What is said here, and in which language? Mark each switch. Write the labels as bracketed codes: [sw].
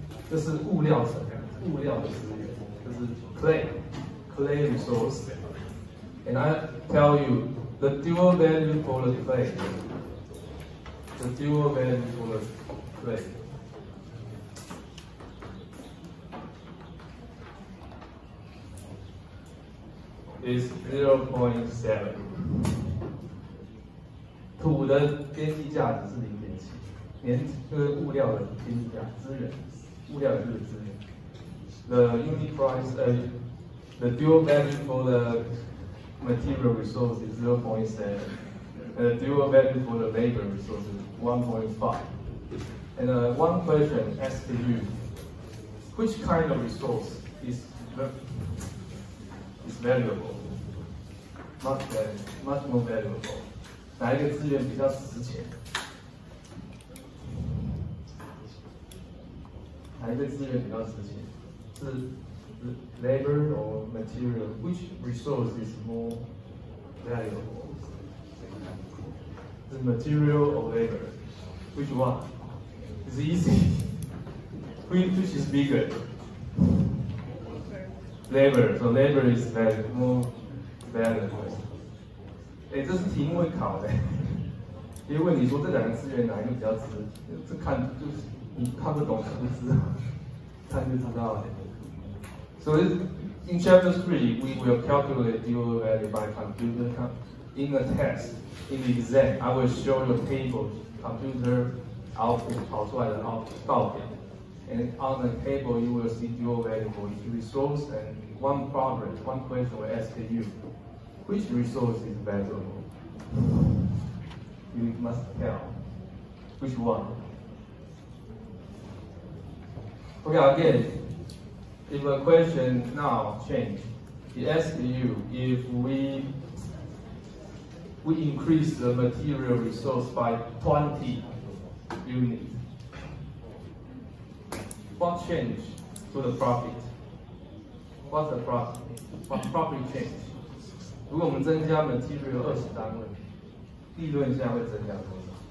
[zh] 这是物料层，物料的资源，这是 [en] clay resource. And I tell you the dual value for the clay. The dual value for the clay. is 0.7。 [zh] 土的边际价值是0.7，年就是物料的边际价资源，物料也是资源。 [en] The unit price, the dual value for the material resource is 0.7, and the dual value for the labor resource is 1.5. And one question asked you, which kind of resource is valuable? Much more valuable. [zh] 哪一个资源比较值钱？哪一个资源比较值钱？是 [en] labor or material? Which resource is more valuable? The material or labor? Which one? It's easy. Which is bigger? Labor. So labor is more valuable. [zh] 哎，这是题目会考的，因为问你说这两个资源哪一个比较值，这看就是你看不懂是不知道，看就知道了。 [en] So in chapter 3, we will calculate dual value by computer. In the test, in the exam, I will show you a table, computer output [zh] 跑出来的报表。 [en] And on the table, you will see dual value for each resource, and one question will ask you, which resource is valuable? You must tell which one. Okay, again, if a question now change, it asks you if we increase the material resource by 20 units. What change to the profit? What's the profit? What profit change? [zh] 如果我们增加 material 20单位，利润现在会增加多少？